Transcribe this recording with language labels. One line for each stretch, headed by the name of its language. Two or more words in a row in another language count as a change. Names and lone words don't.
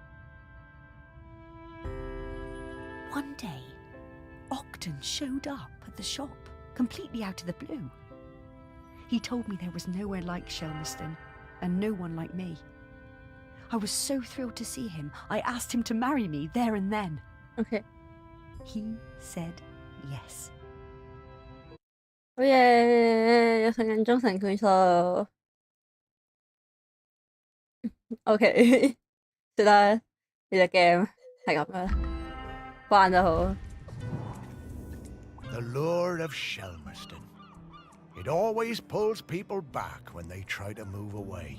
English: One day, Ogden showed up at the shop, completely out of the blue. He told me there was nowhere like Shelmerston, and no one like me. I was so thrilled to see him, I asked him to marry me there and then. Okay. He said yes.
Cantonese: 好嘢，有成人終成眷屬。OK， 算啦，呢隻 game 係咁樣，慣就好。
English: The lure of Shelmerston. It always pulls people back when they try to move away.